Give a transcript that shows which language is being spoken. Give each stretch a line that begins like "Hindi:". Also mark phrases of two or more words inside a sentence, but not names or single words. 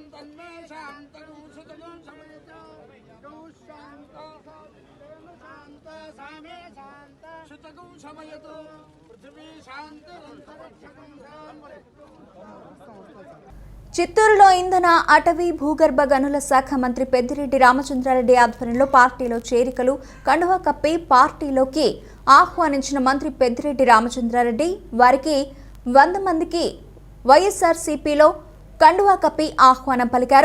Sanskrit: तन्मे शांतं सुतगुं समयतो गौ शांता शांता सामे शांता सुतगुं समयतो पृथ्वी शांतं अंतरिक्षं
Telugu: చిత్తూరులో ఇంధన, అటవీ, భూగర్భ గనుల శాఖ మంత్రి పెద్దిరెడ్డి రామచంద్రారెడ్డి ఆధ్వర్యంలో పార్టీలో చేరికలు, కండువా కప్పి పార్టీలోకి ఆహ్వానించిన మంత్రి పెద్దిరెడ్డి రామచంద్రారెడ్డి వారికి 100 మందికి వైఎస్ఆర్సీపీలో కండువా కప్పి ఆహ్వానం పలికారు.